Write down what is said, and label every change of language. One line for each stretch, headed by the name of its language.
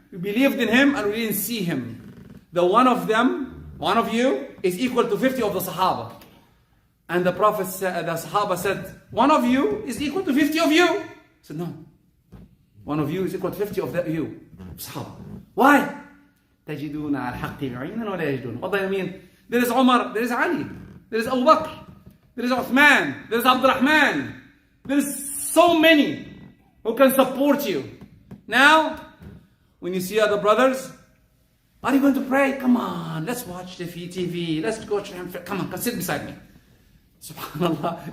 English: We believed in him and we didn't see him. The one of them, one of you, is equal to 50 of the Sahaba. And the Prophet said, the Sahaba said, one of you is equal to 50 of you. He said, no. One of you is equal to 50 of you. Sahaba. Why?
Arabic: تجدون على الحق بعينا ولا يجدون.
English: What do I mean? There is Umar, there is Ali, there is Abu Bakr, there is Uthman, there is Abdurrahman. There is so many who can support you. Now, when you see other brothers, are you going to pray? Come on, let's watch the TV. Let's go. Come on, sit beside me. Subhanallah.